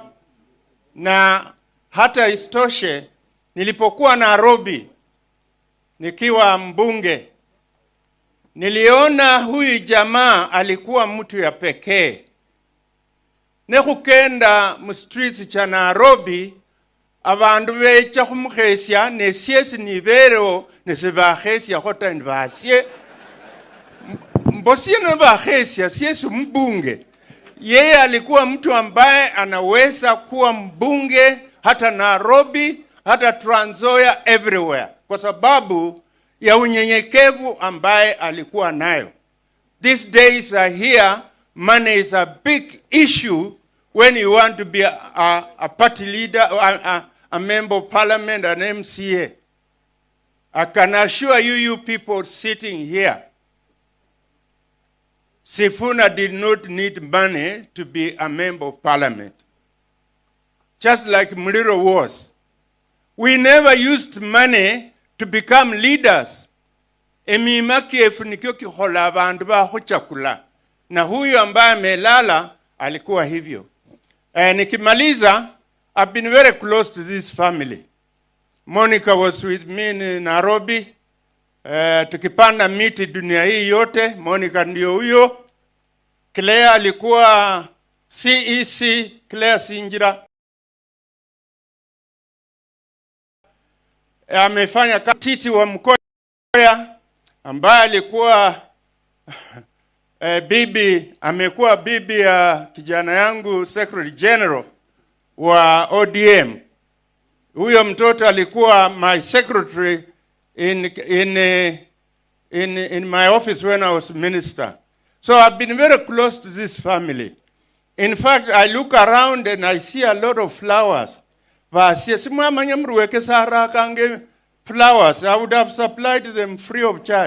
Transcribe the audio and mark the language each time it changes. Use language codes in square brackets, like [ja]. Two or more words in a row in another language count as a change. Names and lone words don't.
[sw] Na hata isitoshe, nilipokuwa Nairobi nikiwa mbunge, niliona huyu jamaa alikuwa mtu ya pekee. [luy] Nekukenda mu streets cha Nairobi, abandu becha kumukhesia nesiesi nibereo nesibakhesia khota ndibasye. Mbosie nibakhesia siesi mbunge. [sw] Yeye alikuwa mtu ambaye anaweza kuwa mbunge hata Nairobi, hata Trans Nzoia, everywhere, kwa sababu ya unyenyekevu ambaye alikuwa nayo. [en] These days are here, money is a big issue when you want to be a party leader, a member of parliament, an MCA. I can assure you people sitting here, Sifuna did not need money to be a member of parliament. Just like Muliro was. We never used money to become leaders. [luy] Emimaki efunikio kihola abandu baho chakula. [sw] Na huyu ambaye amelala alikuwa hivyo. Nikimaliza, [en] I've been very close to this family. Monica was with me in Nairobi. [sw] Tukipanda miti dunia hii yote, Monica ndio huyo. Claire alikuwa CEC, Claire Sinjira. Amefanya titi wa Mkoya, ambaye alikuwa amekuwa bibi ya kijana yangu [en] Secretary General [sw] wa ODM. Huyo mtoto alikuwa [en] my secretary in my office when I was minister. So I've been very close to this family. In fact, I look around and I see a lot of flowers. Flowers. I would have supplied them free of charge.